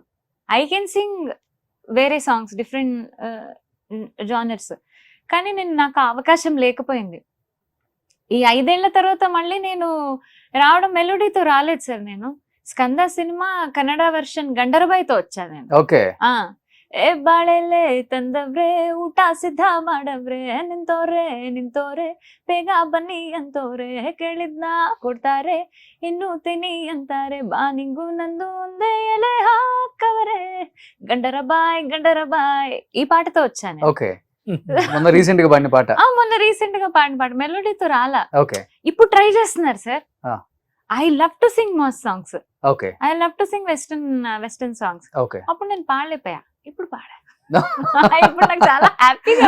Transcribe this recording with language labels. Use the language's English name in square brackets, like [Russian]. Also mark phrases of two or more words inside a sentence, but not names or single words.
[English] I can sing వేరే songs, different genres, [Telugu] కానీ నాకు అవకాశం లేకపోయింది. ఈ 5 ఏళ్ల తర్వాత మళ్ళీ నేను రావడం మెలోడీతో రాలేదు సార్. నేను స్కంద సినిమా కన్నడ వర్షన్ గండరబాయితో వచ్చాను నేను. ఓకే. [Kannada] ఏ ಬಾಳೆಲೆ ತಂದವ್ರೆ ಊಟ ಸಿದ್ಧ ಮಾಡವ್ರೆ ನಿಂತೋರೆ ಬೇಗ ಬನ್ನಿ ಅಂತವ್ರೆ ಕೇಳಿದ್ನ ಕೊಡ್ತಾರೆ ಇನ್ನು ತಿನಿ ಅಂತಾರೆ ಬಾ ನಿಂಗು ನಂದು ಒಂದೇ ಎಲೆ ಹಾಕವರೆ [Telugu] గండరబాయ్ ఈ పాటతో వచ్చాను. ఓకే. మొన్న రీసెంట్ గా పాడిన పాట. మొన్న రీసెంట్ గా పాడిన పాట మెలోడీతో రాలా. ఓకే. ఇప్పుడు ట్రై చేస్తున్నారు సార్. [English] I love to sing mass songs. [Telugu] ఓకే. [English] I love to sing western songs. [Telugu] ఓకే. అప్పుడు నేను పాడలేకపోయా, ఇప్పుడు పాడా. ఇప్పుడు నాకు చాలా హ్యాపీగా.